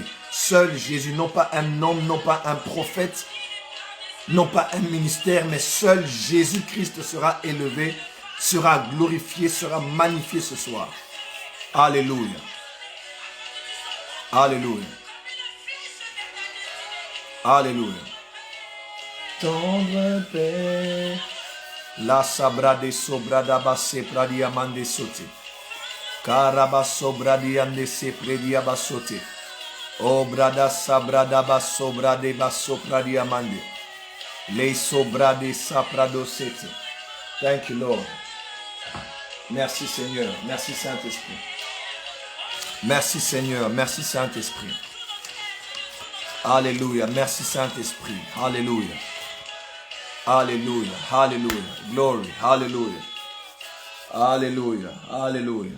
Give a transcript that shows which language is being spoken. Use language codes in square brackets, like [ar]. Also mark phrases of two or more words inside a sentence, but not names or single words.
[fr] Seul Jésus, non pas un homme, non pas un prophète, non pas un ministère, mais seul Jésus-Christ sera élevé, sera glorifié, sera magnifié ce soir. Alléluia. Alléluia. Alléluia. Tendre paix. La sabrade sobrada basse pradiamande sote. Karaba sobradiande se prediabasote. Obrada sabrada basobrade basopradiamande. Le sobrade sapradosete. [en] Thank you, Lord. [fr] Merci Seigneur, merci Saint-Esprit. Merci Seigneur, merci Saint-Esprit. Alléluia, merci Saint-Esprit. Alléluia. Alléluia, alléluia. Glory, alléluia. Alléluia, alléluia.